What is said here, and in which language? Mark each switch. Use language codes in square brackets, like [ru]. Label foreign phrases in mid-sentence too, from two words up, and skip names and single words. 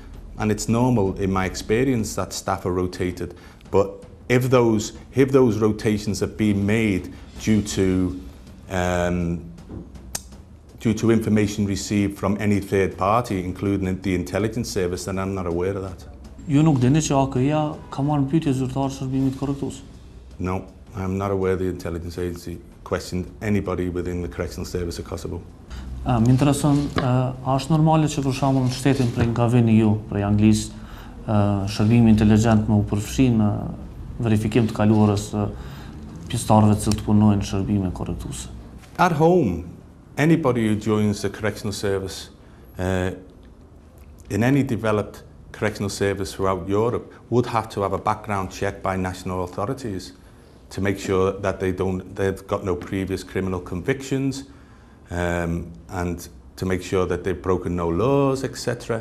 [en] And it's normal, in my experience, that staff are rotated. But if those rotations have been made due to information received from any third party, including the intelligence service, then I'm not aware of that. [sq] Ju nuk dini që AKI-ja ka marrë pyetje zyrtar Shërbimit Korrektues? [en] No, I'm not aware the intelligence agency questioned anybody within the correctional service of Kosovo. [sq] Më intereson, a është normale që për shembull në shtetin prej nga vini ju, prej Anglisë, shërbimi inteligjent më u përfshi në verifikim të kaluarës pjesëtarëve që punojnë në shërbime korrektuese? [en] At home, anybody who joins the correctional service in any developed correctional service throughout Europe would have to have a background check by national authorities to make sure that they've got no previous criminal convictions, and to make sure that they've broken no laws, etc.